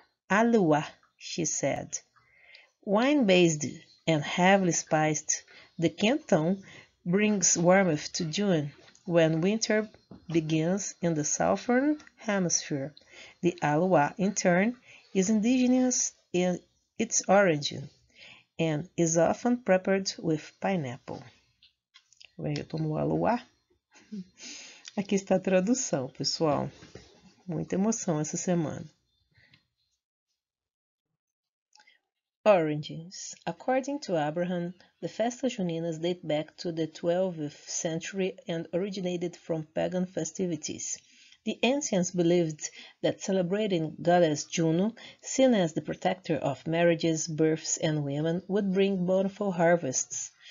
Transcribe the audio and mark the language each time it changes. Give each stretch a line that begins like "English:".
English: Aluá, she said. Wine-based and heavily spiced, the quentão brings warmth to June, when winter begins in the southern hemisphere. The aluá, in turn, is indigenous in its origin and is often prepared with pineapple.
Portuguese: Eu tomo o aluá. Aqui está a tradução, pessoal. Muita emoção essa semana.
English: Origins. According to Abraham, the Festas Juninas date back to the 12th century and originated from pagan festivities. The ancients believed that celebrating goddess Juno, seen as the protector of marriages, births, and women, would bring bountiful harvests.